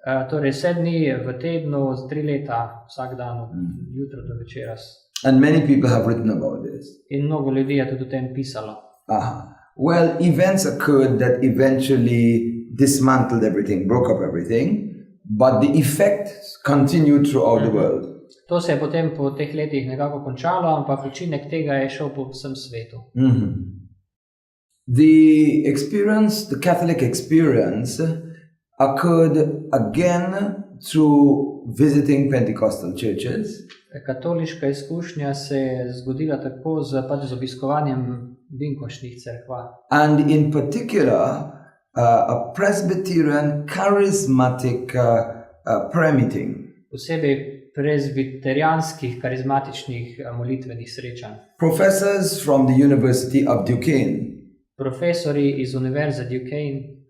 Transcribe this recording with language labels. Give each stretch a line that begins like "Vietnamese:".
Slovenian: Torej 7 dni v tednu, 3 leta, vsak dan od jutra do večera.
English: And many people have written about this.
Slovenian: In mnogo ljudi je tudi o tem pisalo.
English: Well, events occurred that eventually dismantled everything, broke up everything, but the effects continued throughout the world.
Slovenian: To se je potem po teh letih nekako končalo, ampak učinek tega je šel po vsem svetu.
English: The experience, the Catholic experience, occurred again through visiting Pentecostal churches.
Slovenian: Katoliška izkušnja se je zgodila tako pač z obiskovanjem binkošnih cerkva.
English: And in particular, a Presbyterian charismatic prayer meeting.
Slovenian: Posebej prezbiterijanskih karizmatičnih molitvenih srečanj.
English: Professors from the University of Duquesne
Slovenian: Profesori iz Univerze Duquesne